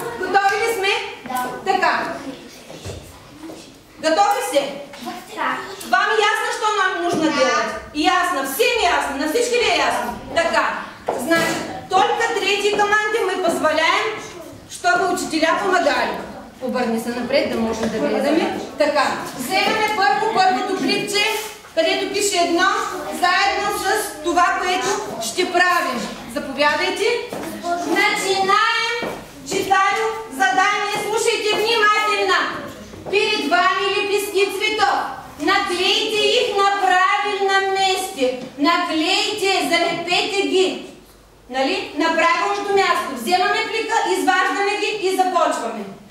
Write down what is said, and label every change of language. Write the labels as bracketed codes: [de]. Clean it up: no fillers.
[bg] Готови ли сме? Така. Готови все? [ru] Вам ясно, что нам нужно делать? Ясно. Всем ясно? [bg] На всички ли е ясно? Така. [ru] Значит, только третьей команде мы позволяем, чтобы учителя помогали. [bg] Обърни се напред, да можем да гледаме. Така. Вземаме първото пликче, където пише едно, заедно с това, което ще правим. [ru] Заповядайте. Начинаем. Читаю задание. Слушайте внимательно. Перед вами лепестки цветов. Наклейте их на правильном месте. Наклейте, [bg] залепете ги. Нали? На правилното място. Вземаме плика, изваждаме ги и започваме.